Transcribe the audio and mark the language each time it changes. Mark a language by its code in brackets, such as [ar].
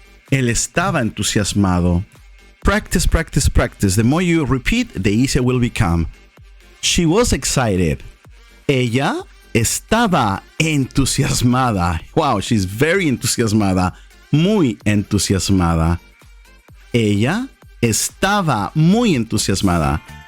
[es] Él estaba entusiasmado. [en] Practice, practice, practice. The more you repeat, the easier it will become. She was excited. [es] Ella estaba entusiasmada. [en] Wow, she's very [es] entusiasmada. Muy entusiasmada. Ella estaba muy entusiasmada.